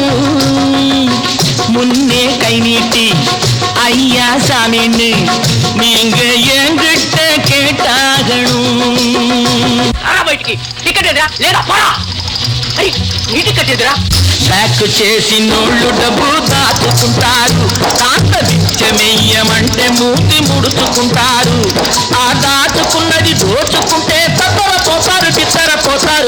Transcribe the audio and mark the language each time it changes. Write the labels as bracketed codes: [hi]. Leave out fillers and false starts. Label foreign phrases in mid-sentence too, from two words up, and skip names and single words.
[ta] முன்னே கை நீட்டி ஐயா சாமின்னு நீங்க என்கிட்ட கேட்டாகணும். [te] బ్యాక్ చేసి నోళ్ళు డబ్బు దాచుకుంటారు, దాంత బిచ్చమెయ్యమంటే మూతి ముడుచుకుంటారు. ఆ దాచుకున్నది దోచుకుంటే తత్తర పోతారు చిత్తర పోతారు.